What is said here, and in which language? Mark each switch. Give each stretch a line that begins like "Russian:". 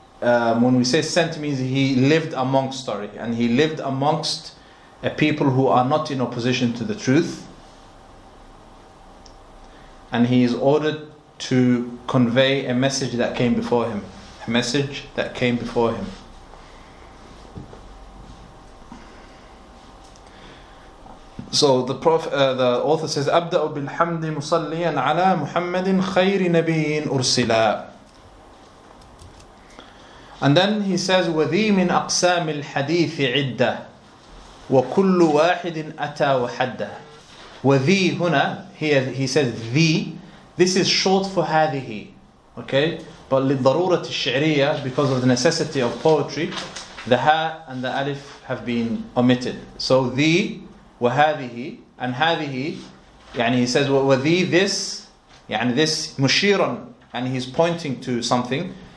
English: When we say sent, means he lived amongst, and he lived amongst a people who are not in opposition to the truth, and he is ordered to convey a message that came before him. A message that came before him. So the author says,
Arabic: أبدأ بالحمد مصليا على محمد خير نبي أرسلا.
English: And then he says,
Arabic: وذي من أقسام الحديث عدة وكل واحد أتى وحده. وذي هنا,
English: here he says ذي. This is short for هذه. Okay? But
Arabic: للضرورة الشعرية,
English: because of the necessity of poetry, the ha and the alif have been omitted. So
Arabic: ذي وهذه
English: and هذه, he says وذي, this, this مشيرا, and he's pointing to something.